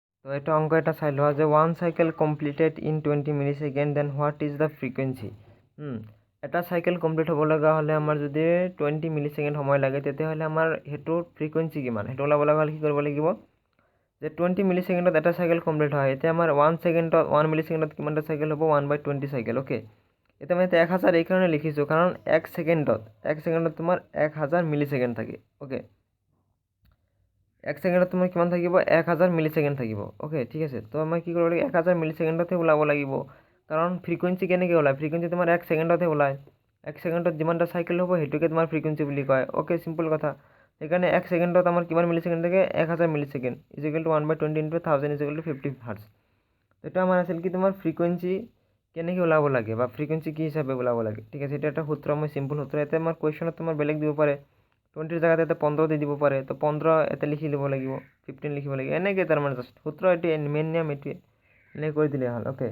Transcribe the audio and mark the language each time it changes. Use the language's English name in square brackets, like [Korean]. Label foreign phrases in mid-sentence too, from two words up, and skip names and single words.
[Assamese] তো এটা অঙ্ক এটা চাই লোৱা যে [English] 1 cycle completed in 20 millisecond then what is the frequency. [Assamese] এটা সাইকেল কমপ্লিট হ'ব লগা হ'লে আমাৰ যদি 20 মিলিসেকেন্ড সময় লাগে তেতিয়াহ'লে আমাৰ হেতুৰ ফ্রিকুয়েন্সি কিমান হেতু ওলাব লগা হ'লে কি কৰিব লাগিব যে 20 মিলিসেকেন্ডত এটা সাইকেল কমপ্লিট হয় এতিয়া আমাৰ 1 মিলিসেকেন্ডত কিমানটা সাইকেল হ'ব 1/20 সাইকেল ওকে। এটা মানে 1000 এই কারণে লিখিছো কারণ 1 সেকেন্ডত তোমার 1000 মিলিসেকেন্ড থাকে ওকে। 1 সেকেন্ডত তোমাৰ কিমান থাকিব 1000 মিলিসেকেন্ড থাকিব ওকে ঠিক আছে। তো আমাৰ কি কৰিব লাগিব 1000 মিলিসেকেন্ডতে ওলাব লাগিব কাৰণ ফ্রিকুয়েন্সি কেনেকৈ ওলায় ফ্রিকুয়েন্সি তোমাৰ 1 সেকেন্ডতে ওলায় 1 সেকেন্ডত যিমানটা সাইকেল হ'ব হেতুকে তোমাৰ ফ্রিকুয়েন্সি বুলি কয় ওকে সিম্পল কথা। সেইকাৰণে 1 সেকেন্ডত আমাৰ কিমান মিলিসেকেন্ড থাকে [English] 1000 millisecond equal to 1/20 into 1000 equal to 50 hertz. [Assamese] এটা আমাৰ আছিল কি তোমাৰ ফ্রিকুয়েন্সি কেনেকৈ ওলাব লাগে বা ফ্রিকুয়েন্সি কি হিচাপে ওলাব লাগে ঠিক আছে। এটা এটা সূত্ৰ মই সিম্পল সূত্ৰ এটা আমাৰ কুৱেশ্যনত তোমাৰ বেলেগ দিব পাৰে 20 জায়গাতে এটা 15 দি দিব পাৰে তো 15 এটা লিখি ল'ব লাগিব 15 লিখিব লাগিব এনেকৈ তাৰমানে জাষ্ট সূত্ৰ এটি মেইন নিয়ম এটি এনে কৰি দিলে হ'ল ওকে।